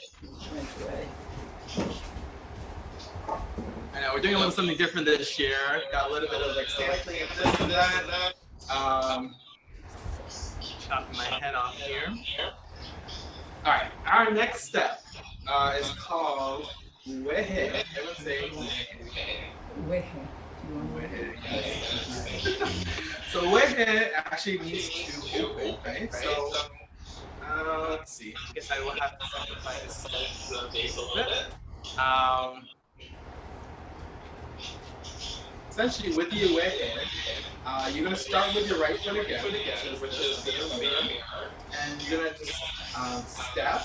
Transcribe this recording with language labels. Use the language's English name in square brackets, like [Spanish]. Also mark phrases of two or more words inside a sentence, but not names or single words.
[English] I know we're doing a little something different this year. Got a little bit of sampling of this and that. Chopping my head off here. All right. Our next step is called wehe. Everyone say wehe. Wehe. So wehe actually means to open, right? So let's see. I guess I will have to sacrifice the base a little bit. Essentially, with the wehe, you're gonna start with your right foot again, which is the mirror, and you're gonna just step.